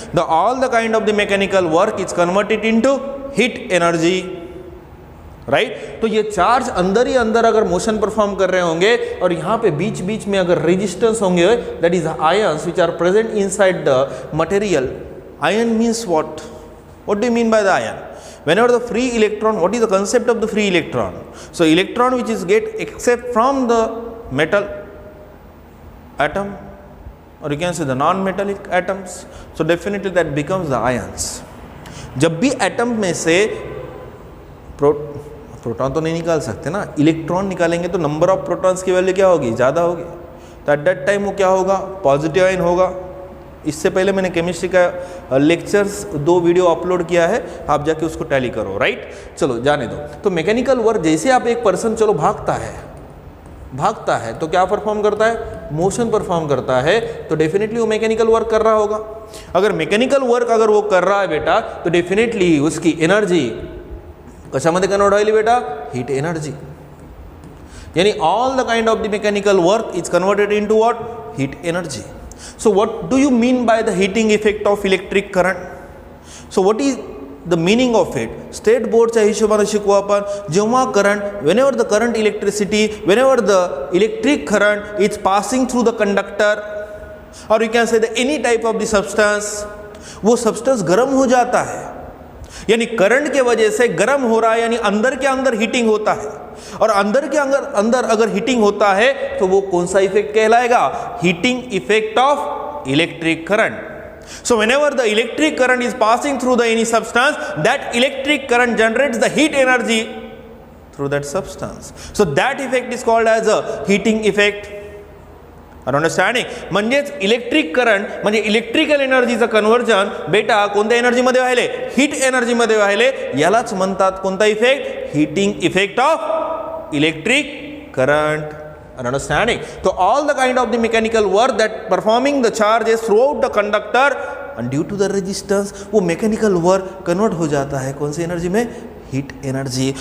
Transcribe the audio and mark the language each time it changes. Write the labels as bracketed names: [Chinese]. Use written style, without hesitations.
[English] The all the kind of the mechanical work is converted into heat energy, right. [Hindi] तो ये charge अंदर ही अंदर अगर मोशन परफॉर्म कर रहे होंगे और यहाँ पे बीच बीच में अगर रेजिस्टेंस होंगे, that is ions which are present inside the material. [English] Ion means what? What do you mean by the ion? Whenever the free electron, what is the concept of the free electron? So electron which is get except from the metal atom, or you can say the non-metallic atoms. So definitely that becomes the ions. [Hindi] जब भी atom में से proton तो नहीं निकाल सकते ना, electron निकालेंगे तो नंबर ऑफ प्रोटॉन्स की वैल्यू क्या होगी, ज़्यादा होगी. तो एट दैट टाइम वो क्या होगा, पॉजिटिव आयन होगा. इससे पहले मैंने केमिस्ट्री का लेक्चर्स 2 वीडियो अपलोड किया है, आप जाके उसको टैली करो, राइट. चलो जाने दो. तो मैकेनिकल वर्क, जैसे आप एक पर्सन चलो भागता है तो क्या परफॉर्म करता है, मोशन परफॉर्म करता है, तो डेफिनेटली वो मैकेनिकल वर्क कर रहा होगा. अगर मैकेनिकल वर्क अगर वो कर रहा है बेटा तो डेफिनेटली उसकी एनर्जी [Marathi] कशामध्ये कन्वर्ट होईल बेटा, [Hindi] हीट एनर्जी. [English] यानी all the kind of the mechanical work is converted into what, heat energy. So what do you mean by the heating effect of electric current? So what is the meaning of it? [Marathi] State boardच्या हिशोबाने शिकू आपण. जेव्हा current, [English] whenever the current electricity, whenever the electric current is passing through the conductor, or you can say the any type of the substance, [Hindi] वो substance गर्म हो जाता है, यानी करंट के वजह से गर्म हो रहा है, यानी अंदर के अंदर हीटिंग होता है. और अंदर के अंदर अगर हीटिंग होता है तो वो कौन सा इफेक्ट कहलाएगा, heating effect of electric current. [English] So whenever the electric current is passing through the any substance, that electric current generates the heat energy through that substance. So that effect is called as a heating effect. Are understanding? [Marathi] म्हणजेच electric current म्हणजे electrical एनर्जीचं conversion बेटा कोणत्या एनर्जीमध्ये व्हायले, heat एनर्जीमध्ये व्हायले. यालाच म्हणतात कोणता effect, heating effect of electric current. [English] Are understanding? So all the kind of the mechanical work that performing the charges throughout the conductor, and due to the resistance [Hindi] वो mechanical work convert हो जाता है कौन सी energy में, heat energy.